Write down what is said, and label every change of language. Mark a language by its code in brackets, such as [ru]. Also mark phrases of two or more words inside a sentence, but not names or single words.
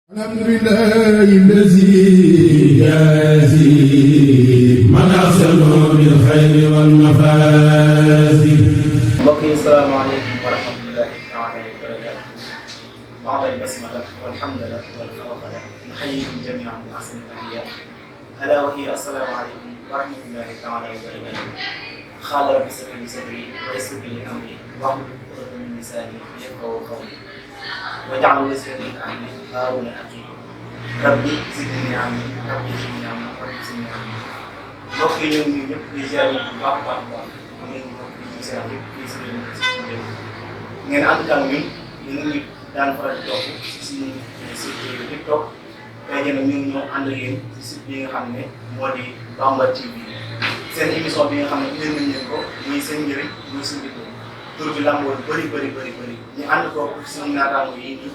[ar] الحمد لله الذي يجازي من أحسن بالخير والمفازي. [wo] mbokk yi [ar] السلام عليكم ورحمة الله تعالى وبركاته. بعد البسملة والحمد لله والفضل نحييكم جميعا بأحسن التحيات ألا وهي السلام عليكم ورحمة الله تعالى وبركاته. قال رب اشرح لي صدري ويسر لي أمري واحلل عقدة من لساني يفقهوا قولي واجعل وزيري أمري هارون أخي رب زدني علما رب زدني علما رب زدني علما rabbi zidni ilma. [wo] mbokk yi ñoom ñun ñëpp di ziar bu baax a baax a baax ngeen bokk di ziar yëpp di si leen ngeen ànd ak ñun ñu ngi daan faral di topp si suñu site TikTok tey jii nag ñu ngi ñëw ànd ak yéen si site bi nga xam ne moo di Bamba TV seen émission bi nga xam ne indil nañ leen ko muy seen njëriñ muy suñu tur bi lamboo bëri ñu ànd ko suñu naataango yi nii.